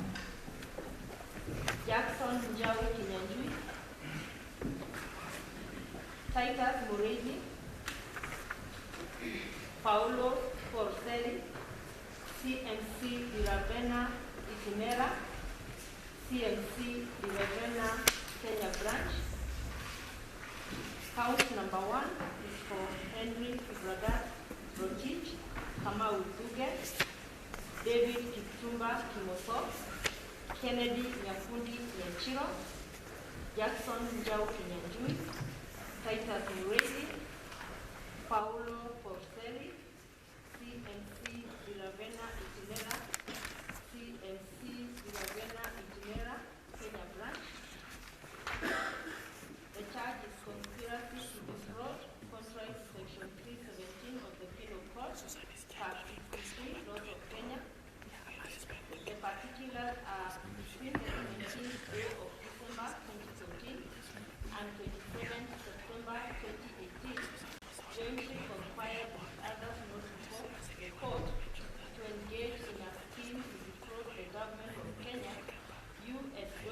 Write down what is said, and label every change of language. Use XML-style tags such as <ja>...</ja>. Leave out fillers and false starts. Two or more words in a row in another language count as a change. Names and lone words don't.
<en>Jackson Njau Kinyanjui, Titus Muridi, Paulo Porcelli, CMC Diravena Itinera, CMC Diravena Kenya branch. Count number 1 is for Henry Kibragat Rotich, Kamau Duge, David Kipchumba Kimosop, Kennedy Nyakundi Nyachiro, Jackson Njau Kinyanjui, Titus Muridi, Paulo Porcelli, CMC Diravena Itinera, CMC Diravena Itinera, Kenya branch. The charge is conspiracy to defraud, contrary to section 317 of the Penal Code, part 53, laws of Kenya. The particulars are between the 14th day of December 2014 and 27th September 2018, jointly conspired with others not before the court to engage in a scheme to defraud the government of Kenya US</en>